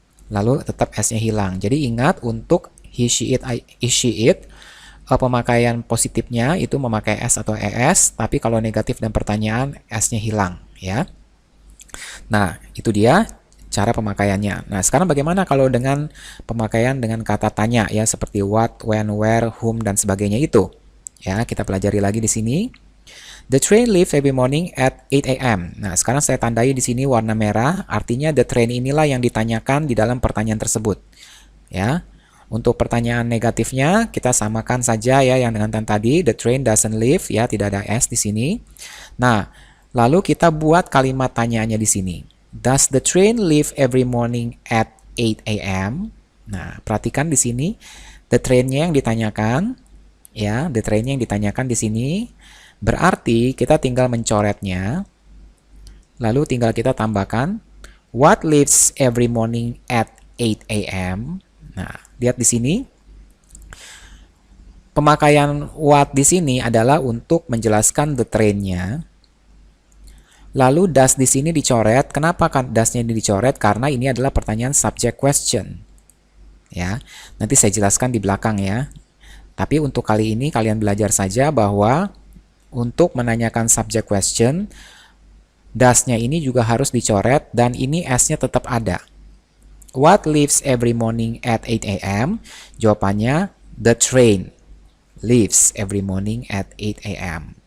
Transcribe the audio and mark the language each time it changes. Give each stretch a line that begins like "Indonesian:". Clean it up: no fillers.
Indonesian: Lalu tetap s-nya hilang. Jadi ingat untuk he, she, it, pemakaian positifnya itu memakai s atau es, tapi kalau negatif dan pertanyaan s-nya hilang ya. Nah, itu dia cara pemakaiannya. Nah, sekarang bagaimana kalau dengan pemakaian dengan kata tanya ya, seperti what, when, where, whom dan sebagainya itu. Ya, kita pelajari lagi di sini.
English: The train leaves every morning at 8 a.m.
Indonesian: Nah, sekarang saya tandai di sini warna merah, artinya the train inilah yang ditanyakan di dalam pertanyaan tersebut. Ya. Untuk pertanyaan negatifnya kita samakan saja ya yang dengan tadi, the train doesn't leave ya, tidak ada s di sini. Nah, lalu kita buat kalimat tanyaannya di sini.
English: Does the train leave every morning at 8 a.m.?
Indonesian: Nah, perhatikan di sini the train-nya yang ditanyakan ya, the train-nya yang ditanyakan di sini. Berarti kita tinggal mencoretnya. Lalu tinggal kita tambahkan what leaves every morning at 8 a.m. Nah, lihat di sini. Pemakaian what di sini adalah untuk menjelaskan the train-nya. Lalu does di sini dicoret. Kenapa kan does-nya ini dicoret? Karena ini adalah pertanyaan subject question. Ya, nanti saya jelaskan di belakang ya. Tapi untuk kali ini kalian belajar saja bahwa untuk menanyakan subject question, does-nya ini juga harus dicoret dan ini s-nya tetap ada.
English: What leaves every morning at 8 a.m.? Jawabannya the train leaves every morning at 8 a.m.